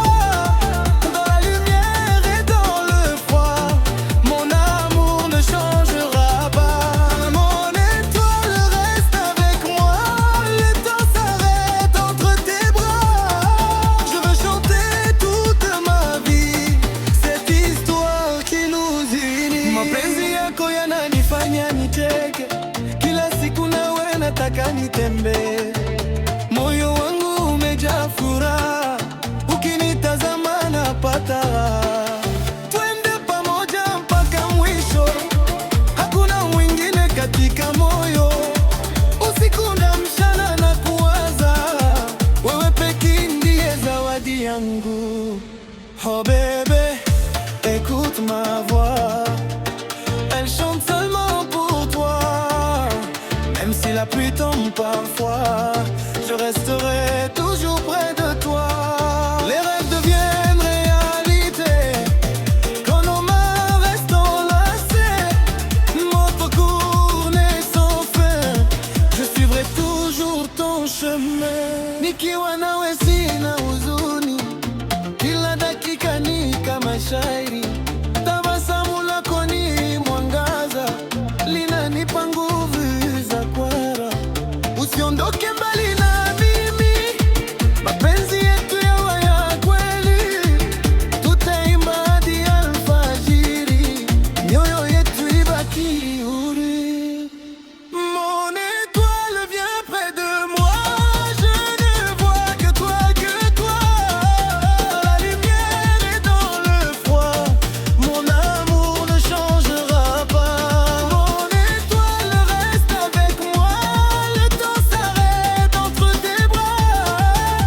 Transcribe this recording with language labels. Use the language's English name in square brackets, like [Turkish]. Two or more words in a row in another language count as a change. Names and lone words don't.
[French] Dans la lumière et dans le froid, mon amour ne changera pas. Mon étoile reste avec moi. Le temps s'arrête entre tes bras. Je veux chanter toute ma vie cette histoire qui nous unit. [Swahili] Mapenzi yako yananifanya nicheke, kila siku nawe nataka nitembee. Moyo wangu umejaa furaha, ukinitazama napata raha. Twende pamoja mpaka mwisho, hakuna mwingine katika moyo. Usiku na mchana na kuwaza, wewe pekee ndiye zawadi yangu. [French] Oh bébé, écoute ma voix, elle chante seulement pour toi. Même si la pluie tombe parfois, je resterai toujours près de toi. Les rêves deviennent réalité quand nos mains restent enlacées. Mon parcours n'est sans fin, je suivrai toujours ton chemin. [Swahili] Nikiwa nawe sina huzuni, kila dakika ni kama shairi. Tabasamu lako ni mwangaza, linanipa nguvu za kwara. Usiondoke mbali na mimi, mapenzi yetu yawe ya kweli. Tutaimba hadi alfajiri, mioyo yetu ibaki huru. [French] Mon étoile vient près de moi. Je ne vois que toi, que toi. Dans la lumière et dans le froid, mon amour ne changera pas. Mon étoile reste avec moi. Le temps s'arrête entre tes bras.